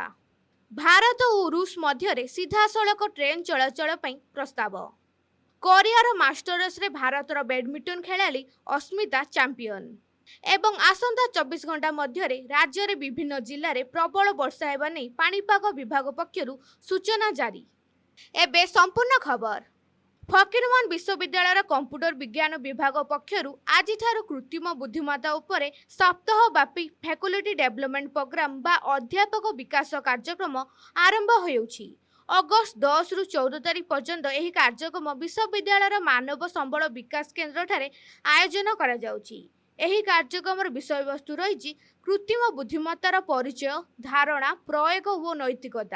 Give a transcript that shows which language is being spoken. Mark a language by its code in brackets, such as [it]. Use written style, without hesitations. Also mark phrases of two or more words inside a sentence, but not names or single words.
[or] ଭାରତ ଓ ରୁଷ ମଧ୍ୟ ସିଧାସଳଖ ଟ୍ରେନ ଚଳାଚଳ ପ୍ରସ୍ତାବ। କୋରିଆର ମାଷ୍ଟର୍ସ ରେ ଭାରତର ବ୍ୟାଡମିଣ୍ଟନ ଖେଳାଳି ଅସ୍ମିତା ଚାମ୍ପିଅନ। ଏବଂ ଆସନ୍ତା 24 ଘଣ୍ଟା ମଧ୍ୟ ରାଜ୍ୟ ରେ ବିଭିନ୍ନ ଜିଲ୍ଲା ରେ ପ୍ରବଳ ବର୍ଷା ହେବା ନେଇ ପାଣିପାଗ ବିଭାଗ ପକ୍ଷରୁ ସୂଚନା ଜାରି। ଏବେ ସମ୍ପୂର୍ଣ୍ଣ ଖବର। ଫକୀରମୋହନ ବିଶ୍ୱବିଦ୍ୟାଳୟ କମ୍ପ୍ୟୁଟର ବିଜ୍ଞାନ ବିଭାଗ ପକ୍ଷରୁ ଆଜିଠାରୁ କୃତ୍ରିମ ବୁଦ୍ଧିମତ୍ତା ଉପରେ ସପ୍ତାହବ୍ୟାପୀ [en] faculty development programme [or] ବା ଅଧ୍ୟାପକ ବିକାଶ କାର୍ଯ୍ୟକ୍ରମ ଆରମ୍ଭ ହେଉଛି। ଅଗଷ୍ଟ 10 ରୁ 14 ତାରିଖ ପର୍ଯ୍ୟନ୍ତ ଏହି କାର୍ଯ୍ୟକ୍ରମ ବିଶ୍ୱବିଦ୍ୟାଳୟ ମାନବ ସମ୍ବଳ ବିକାଶ କେନ୍ଦ୍ର ଠାରେ ଆୟୋଜନ କରା ଯାଉଛି। ଏହି କାର୍ଯ୍ୟକ୍ରମ ବିଷୟ ବସ୍ତୁ ରହି କୃତ୍ରିମ ବୁଦ୍ଧିମତ୍ତାର ପରିଚୟ ଧାରଣା ପ୍ରୟୋଗ ଓ ନୈତିକତା।